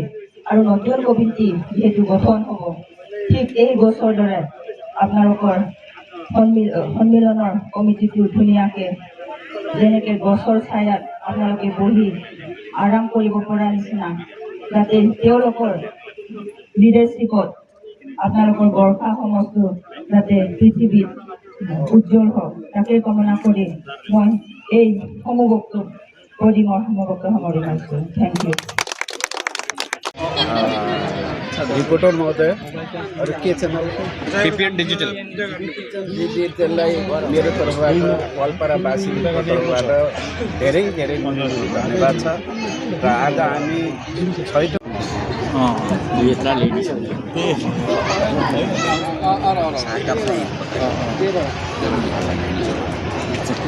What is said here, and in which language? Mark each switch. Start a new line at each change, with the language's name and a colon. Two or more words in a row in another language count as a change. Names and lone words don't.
Assamese: আৰু নতুন কমিটি যিহেতু গঠন হ'ব, ঠিক এই গছৰ দৰে আপোনালোকৰ সন্মিলনৰ কমিটিটো ধুনীয়াকৈ যেনেকৈ গছৰ ছায়াত আপোনালোকে বহি আৰাম কৰিব পৰা নিচিনা যাতে তেওঁলোকৰ লিডাৰশ্বিপত আপোনালোকৰ গোৰ্খা সমাজটো যাতে পৃথিৱীত উজ্জ্বল হওক তাকে কামনা কৰি মই এই সমবক্তব্য মোৰ সমবক্তব্য সামৰি মাৰিছোঁ।
English: thank you.
Nepali: रिपोर्टर महोदय अरू के छ PPN डिजिटल डिजिटललाई मेरो तर्फबाट वालपारावासीको तर्फबाट धेरै धेरै धन्यवाद छ। र आज हामी छैटौँ